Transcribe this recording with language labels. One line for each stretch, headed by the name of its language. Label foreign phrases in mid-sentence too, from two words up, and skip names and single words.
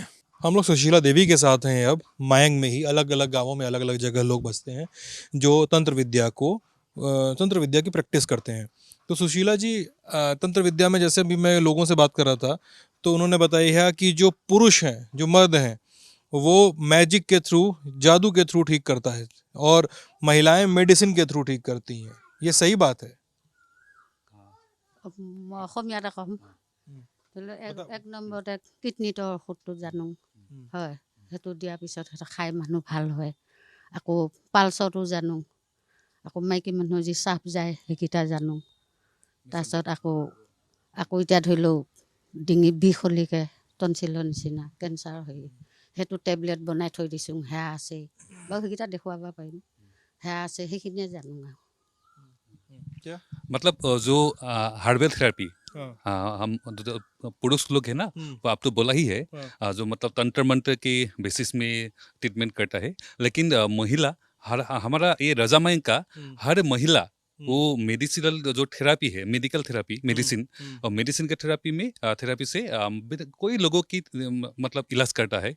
Hindi: हम लोग सुशीला देवी के साथ हैं अब मायंग में ही। अलग अलग गांवों में अलग अलग जगह लोग बसते हैं जो तंत्र विद्या की प्रैक्टिस करते हैं। तो सुशीला जी, तंत्र विद्या में जैसे भी मैं लोगों से बात कर रहा था, तो उन्होंने बताया है कि जो पुरुष हैं, जो मर्द हैं, वो मैजिक के थ्रू, जादू के थ्रू ठीक करता है, और महिलाएं मेडिसिन के थ्रू ठीक करती हैं। ये सही बात है?
Assamese: অসমীয়াত কম, ধৰি লওক এক নম্বৰতে কিডনীটোৰ ঔষধটো জানো, হয়, সেইটো দিয়াৰ পিছত সেইটো খাই মানুহ ভাল হয়। আকৌ পালচতো জানো, আকৌ মাইকী মানুহৰ যি চাপ যায় সেইকেইটা জানো। তাৰপিছত আকৌ এতিয়া ধৰি লওক ডিঙি বিষ হ'লিকে টনচিলৰ নিচিনা কেঞ্চাৰ হৈ, সেইটো টেবলেট বনাই থৈ দিছোঁ, সেয়া আছে বাৰু, সেইকেইটা দেখুৱাব পাৰিম, সেয়া আছে, সেইখিনিয়ে জানো আৰু।
Hindi: क्या? मतलब जो
English: herbal therapy,
Hindi: हाँ। हम जो पुरुष लोग हैं ना, वो आप तो बोला ही है, जो मतलब तंत्र मंत्र के बेसिस में ट्रीटमेंट करता है, लेकिन महिला हमारा ये रजामय का हर महिला वो मेडिसिनल जो थेरापी है,
English: medical therapy,
Hindi: मेडिसिन, और मेडिसिन के थेरापी से कोई लोगों की मतलब इलाज करता है।